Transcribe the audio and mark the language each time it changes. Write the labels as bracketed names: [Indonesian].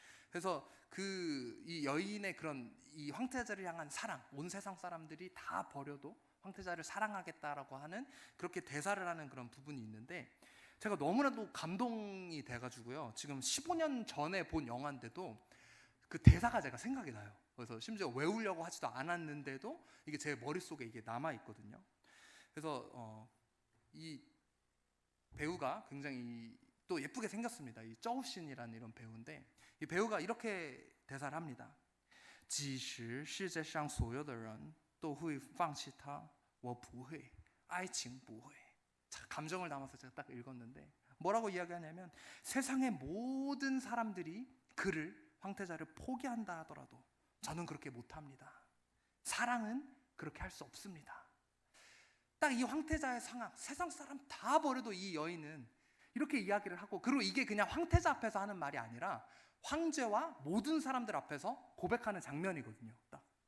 [Korean] 그래서 이 여인의 그런 이 황태자를 향한 사랑, 온 세상 사람들이 다 버려도 황태자를 사랑하겠다라고 하는, 그렇게 대사를 하는 그런 부분이 있는데, 제가 너무나도 감동이 돼가지고요, 지금 15년 전에 본 영화인데도 그 대사가 제가 생각이 나요. 그래서 심지어 외우려고 하지도 않았는데도 이게 제 머릿속에 이게 남아있거든요. 그래서 이 배우가 굉장히 또 예쁘게 생겼습니다. 이 쩌우신이라는 이런 배우인데, 이 배우가 이렇게 대사를 합니다. [Chinese] 即使世界上所有的人都会放弃他，我不会，爱情不会。 [Korean] 감정을 담아서 제가 딱 읽었는데, 뭐라고 이야기하냐면, 세상의 모든 사람들이 그를, 황태자를 포기한다 하더라도 저는 그렇게 못합니다. 사랑은 그렇게 할 수 없습니다. 딱 이 황태자의 상황, 세상 사람 다 버려도 이 여인은 이렇게 이야기를 하고, 그리고 이게 그냥 황태자 앞에서 하는 말이 아니라 황제와 모든 사람들 앞에서 고백하는 장면이거든요. 딱.